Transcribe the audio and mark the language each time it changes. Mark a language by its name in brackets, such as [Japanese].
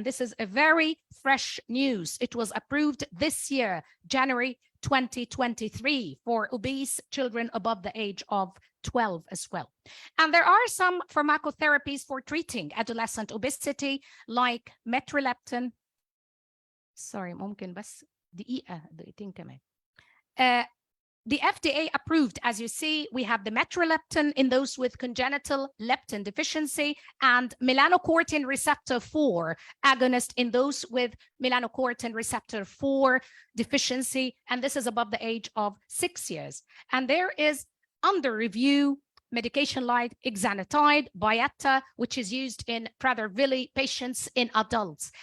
[English] And this is a very fresh news. It was approved this year, January 2023, for obese children above the age of 12 as well. And there are some pharmacotherapies for treating adolescent obesity like metreleptin. Sorry, [Arabic] ممكن بس دقيقتين كمان. [English] The FDA approved, as you see, we have the metreleptin in those with congenital leptin deficiency and melanocortin receptor 4 agonist in those with melanocortin receptor 4 deficiency. And this is above the age of 6 years. And there is under review medication like exenatide, Byetta, which is used in Prader-Willi patients in adults.